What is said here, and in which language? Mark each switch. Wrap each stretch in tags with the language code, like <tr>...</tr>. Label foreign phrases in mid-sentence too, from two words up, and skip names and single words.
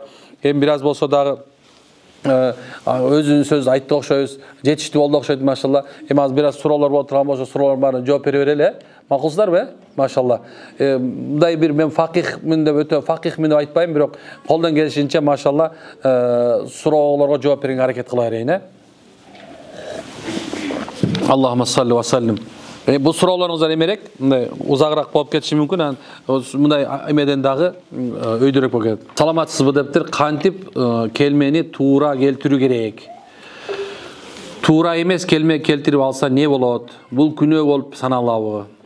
<ky>Эми бир аз болсо дагы өзүнүн сөзү айтты окшойбуз. Жетиштүү болду окшойт, машалла. Эми азыр бир аз суроолор болуп турган болсо, суроолордун баарына жооп бере берели. Макулсуздарбы? Машалла. Мындай бир мен факихмин деп өтө факихмин деп айтпайм, бирок колдон келишинче машалла суроолорго жооп берүүгө аракет кыла берейин.</ky> <ar>اللهم صل وسلم.</ar> <ky>Бул суроолоруңуздар эмерек, мындай узагыраак болуп кетиши мүмкүн. Мындай эмеден дагы өйдөрөөк болуп кетет. Саламатсызбы дептир, кантип келмени туура келтирүү керек? Туура эмес келме келтирип алса не болот? Бул күнөө болуп саналабы?</ky>